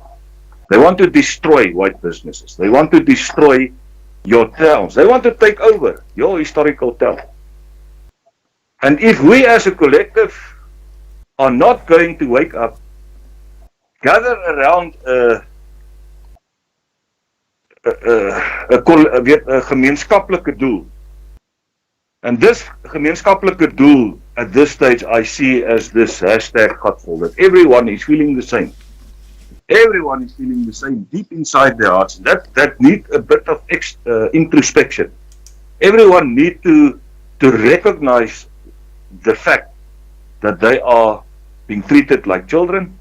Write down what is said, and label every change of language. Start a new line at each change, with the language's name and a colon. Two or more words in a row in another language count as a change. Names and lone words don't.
English: They want to destroy white businesses. They want to destroy your towns. They want to take over your historical town. And if we as a collective are not going to wake up, gather around a
Afrikaans: gemeenskaplike doel.
English: And this
Afrikaans: gemeenskaplike doel
English: at this stage I see as this #Gatvol, that everyone is feeling the same. Everyone is feeling the same deep inside their hearts. That need a bit of introspection. Everyone need to recognize the fact that they are being treated like children.